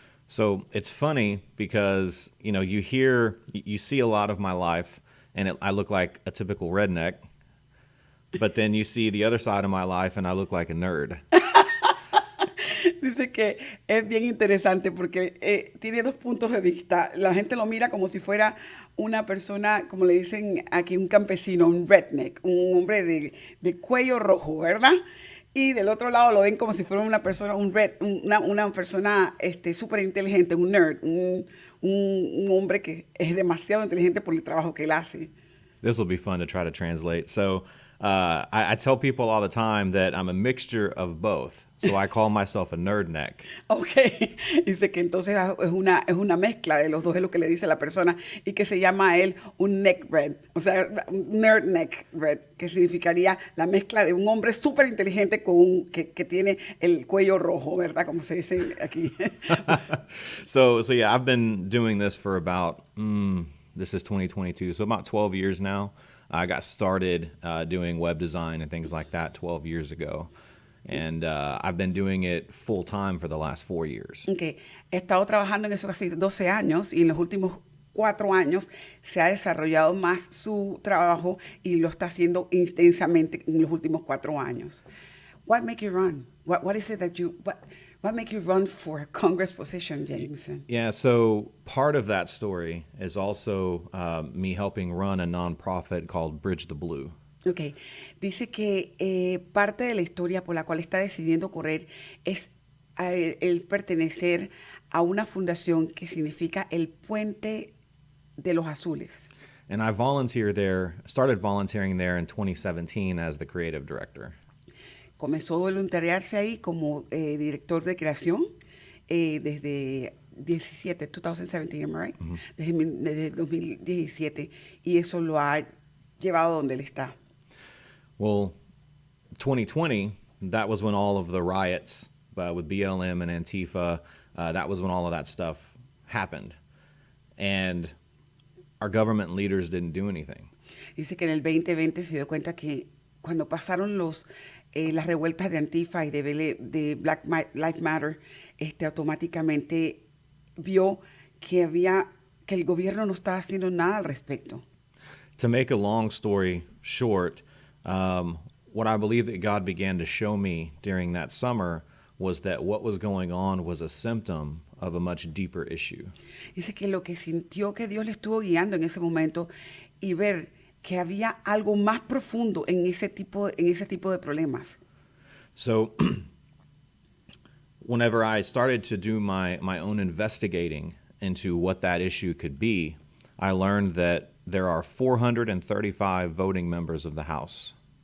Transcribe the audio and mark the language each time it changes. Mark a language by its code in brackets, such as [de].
[en] So it's funny because, you see a lot of my life and I look like a typical redneck, But then you see the other side of my life and I look like a nerd. [es] Dice que es bien interesante porque tiene dos puntos de vista. La gente lo mira como si fuera una persona, como le dicen aquí, un campesino, un redneck, un hombre de cuello rojo, ¿verdad? Y del otro lado lo ven como si fuera una persona, una persona súper inteligente, un nerd, un hombre que es demasiado inteligente por el trabajo que él hace. [en] This will be fun to try to translate. So I tell people all the time that I'm a mixture of both. So I call myself a nerd neck. [es] Ok, dice que entonces es una mezcla de los dos, es lo que le dice la persona, y que se llama a él un neck red, o sea, un nerd neck red, que significaría la mezcla de un hombre súper inteligente con que tiene el cuello rojo, ¿verdad? Como se dice aquí. [en] So yeah, I've been doing this for about, this is 2022, so about 12 years now. I got started doing web design and things like that 12 years ago. And I've been doing it full time for the last 4 years. Okay. [es] He estado trabajando en eso casi 12 años y en los últimos 4 años se ha desarrollado más su trabajo y lo está haciendo intensamente en los últimos 4 años. [en] What make you run? What is it that what make you run for a Congress position, Jameson? Yeah, so part of that story is also me helping run a nonprofit called Bridge the Blue. [es] Ok, dice que parte de la historia por la cual está decidiendo correr es el pertenecer a una fundación que significa el Puente de los Azules. [en] And I started volunteering there in 2017 as the creative director. [es] Comenzó a voluntariarse ahí como director de creación desde 2017, [en] am I right? Mm-hmm. [es] Desde 2017, y eso lo ha llevado donde él está. [en] Well, 2020, that was when all of the riots with BLM and Antifa, that was when all of that stuff happened. And our government leaders didn't do anything. [es] Dice que en el 2020 se dio cuenta que cuando pasaron las revueltas de Antifa y de Black Lives Matter, automáticamente vio que el gobierno no estaba haciendo nada al respecto. [en] To make a long story short, what I believe that God began to show me during that summer was that what was going on was a symptom of a much deeper issue. [es] Dice que lo que sintió que Dios le estuvo guiando en ese momento y ver que había algo más profundo en ese tipo de problemas. [en] So whenever I started to do my own investigating into what that issue could be, I learned that there are 435 voting members of the House.